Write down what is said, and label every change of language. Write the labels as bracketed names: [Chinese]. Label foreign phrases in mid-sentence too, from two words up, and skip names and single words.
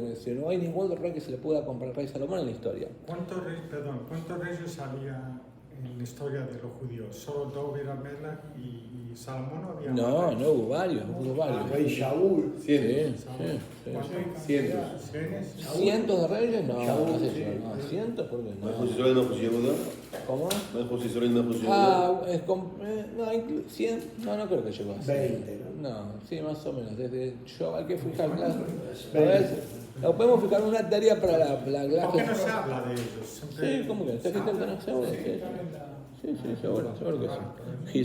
[Spanish] No hay ningún otro rey que se le pueda comparar al rey Salomón en la historia. ¿Cuántos reyes había en la historia de los judíos? ¿Solo David Amelech y Salomón o había No, más? no, hubo varios, hubo varios. Rey Shaul. Sí, Cientos. sí. ¿Cuántos? Cientos. ¿Cienes? ¿Cientos de reyes? No, Shaul, no sé sí. yo, no. ¿Cientos? ¿Por qué [Hebrew] מלכות [Spanish] no? [Hebrew] ישראל, מלכות יהודה. [Spanish] ¿Cómo? [Hebrew] מלכות ישראל, מלכות יהודה. [Spanish] Ah, no, 100, no creo que llegó a 20, ¿no? No, sí, más o menos. Desde yo hay que fijar a ver, lo podemos fijar una tarea para la ¿Por qué no clase. se habla de ellos? Siempre- Sí, ¿cómo que? ¿Está escrito en seguro? Sí, seguro que sí.